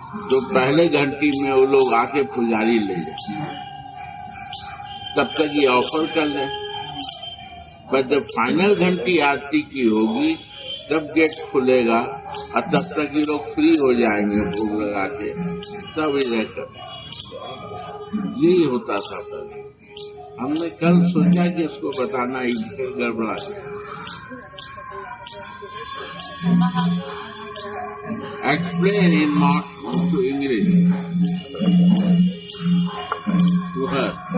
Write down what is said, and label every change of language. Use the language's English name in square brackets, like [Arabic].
[Hindi] जो पहले घंटी में वो लोग आके पुजारी ले जाए तब तक ये ऑफर कर ले. पर जब फाइनल घंटी आरती की होगी तब गेट खुलेगा और तब तक ये लोग फ्री हो जाएंगे भोग लगा के. तब ये रहकर यही होता था पहले. हमने कल सोचा कि इसको बताना ही गड़बड़ा. [English] Explain in to English to her.